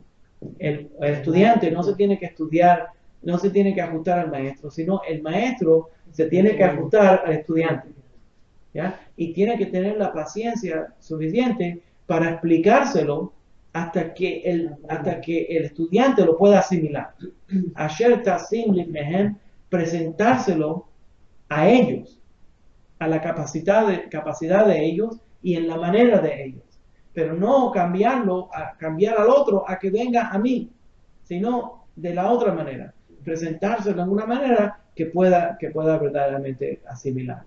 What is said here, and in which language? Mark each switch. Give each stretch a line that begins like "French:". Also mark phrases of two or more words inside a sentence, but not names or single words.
Spanish: El estudiante no se tiene que estudiar, no se tiene que ajustar al maestro, sino el maestro se tiene que ajustar al estudiante, ¿ya? Y tiene que tener la paciencia suficiente para explicárselo hasta que el estudiante lo pueda asimilar.
Hebrew: אשר תשים לפניהם,
Spanish: presentárselo a ellos, a la capacidad de ellos y en la manera de ellos. Pero no cambiar al otro a que venga a mí, sino de la otra manera, presentárselo en una manera que pueda verdaderamente asimilarlo.